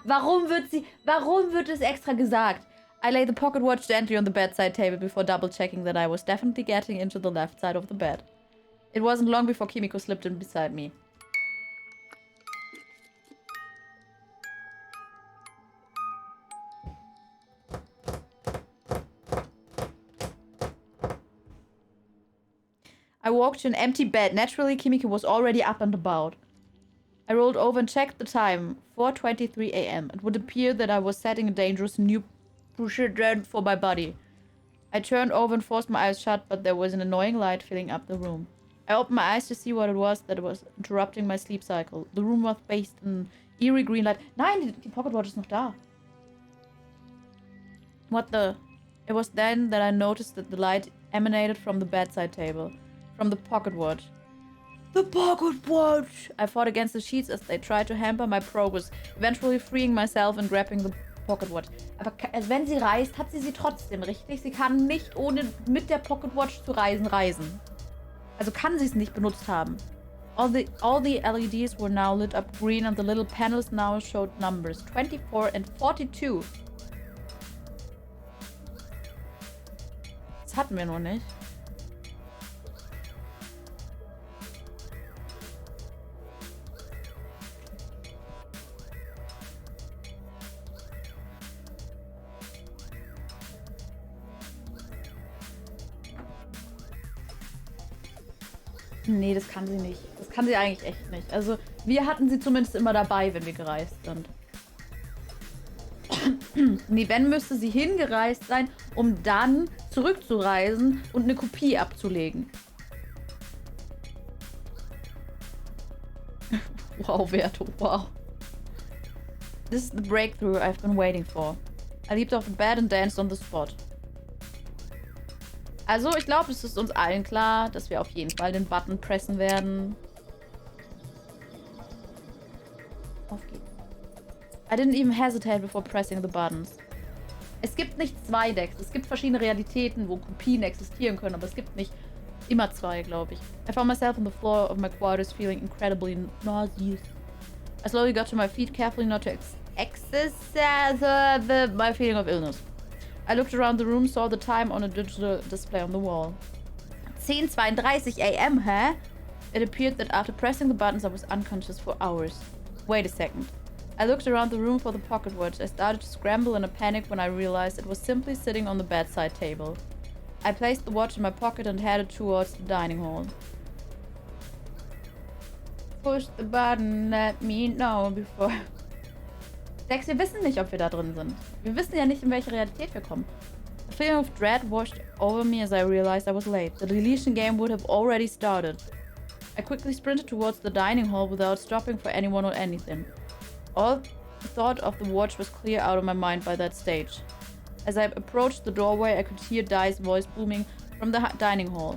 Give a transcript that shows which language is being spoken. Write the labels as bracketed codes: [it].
[de] Warum wird es extra gesagt? [en] I lay the pocket watch gently on the bedside table before double-checking that I was definitely getting into the left side of the bed. It wasn't long before Kimiko slipped in beside me. I walked to an empty bed. Naturally, Kimiko was already up and about. I rolled over and checked the time. 4:23 a.m. It would appear that I was setting a dangerous new precedent for my body. I turned over and forced my eyes shut, but there was an annoying light filling up the room. I opened my eyes to see what it was that was interrupting my sleep cycle. The room was bathed in eerie green light. [de] Nein, die Pocketwatch ist noch da. [en] What the... It was then that I noticed that the light emanated from the bedside table. From the pocket watch. The pocket watch! I fought against the sheets as they tried to hamper my progress, eventually freeing myself and grabbing the pocket watch. [de] Aber also wenn sie reist, hat sie trotzdem, richtig? Sie kann nicht ohne mit der Pocket Watch zu reisen. Also kann sie es nicht benutzt haben. [en] All the LEDs were now lit up green and the little panels now showed numbers 24 and 42. [de] Das hatten wir noch nicht. Nee, das kann sie nicht. Das kann sie eigentlich echt nicht. Also, wir hatten sie zumindest immer dabei, wenn wir gereist sind. Nee, wenn, müsste sie hingereist sein, um dann zurückzureisen und eine Kopie abzulegen. Wow, Werto, wow. [en] This is the breakthrough I've been waiting for. I leaped off the bed and danced on the spot. [de] Also, ich glaube, es ist uns allen klar, dass wir auf jeden Fall den Button pressen werden. Auf geht's. [en] I didn't even hesitate before pressing the buttons. [de] Es gibt nicht zwei Decks. Es gibt verschiedene Realitäten, wo Kopien existieren können, aber es gibt nicht immer zwei, glaube ich. [en] I found myself on the floor of my quarters feeling incredibly nauseous. I slowly got to my feet, carefully not to excess my feeling of illness. I looked around the room, saw the time on a digital display on the wall. 10:32 a.m., hä? It appeared that after pressing the buttons, I was unconscious for hours. Wait a second. I looked around the room for the pocket watch. I started to scramble in a panic when I realized it was simply sitting on the bedside table. I placed the watch in my pocket and headed towards the dining hall. Push the button, let me know before... [de] Dex, wir wissen nicht, ob wir da drin sind. Wir wissen ja nicht, in welche Realität wir kommen. [en] A feeling of dread washed over me as I realized I was late. The deletion game would have already started. I quickly sprinted towards the dining hall without stopping for anyone or anything. All thought of the watch was clear out of my mind by that stage. As I approached the doorway, I could hear Dai's voice booming from the dining hall.